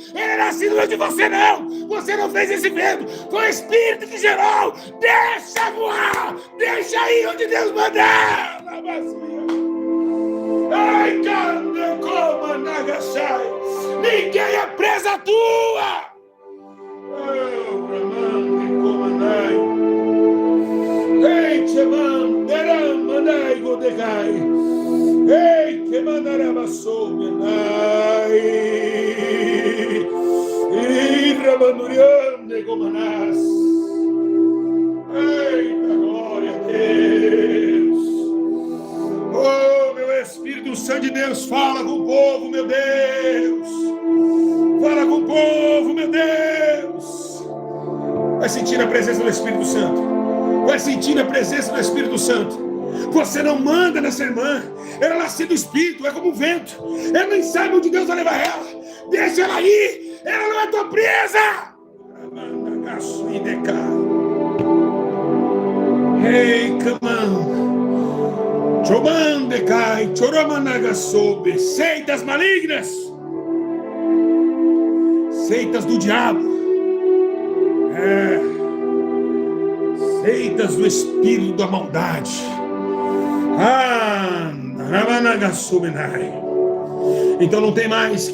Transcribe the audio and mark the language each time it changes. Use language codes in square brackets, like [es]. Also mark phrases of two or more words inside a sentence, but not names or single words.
[pt] Ele é nascido de você, não. Você não fez esse vento. Foi o Espírito que gerou. Deixa voar. Deixa ir onde Deus mandar. Ai, canta como Nagasai. Ninguém é presa tua. Ei, Cheman, Deramanai, Godegai. Ei, que mandarabasou, Menai. E Ramanuriane, Gomanas. Eita, glória a Deus. Oh, meu Espírito Santo de Deus, fala com o povo, meu Deus. Fala com o povo, meu Deus. Vai sentir a presença do Espírito Santo. Vai sentir a presença do Espírito Santo. Você não manda nessa irmã. Ela é nascida do Espírito, é como um vento. Ela nem sabe onde Deus vai levar ela. Deixa ela ir. Ela não é tua presa. Ei, camão. Chomandecai, choromanagasobe. Seitas malignas. Seitas do diabo. Seitas do espírito da maldade. Então não tem mais.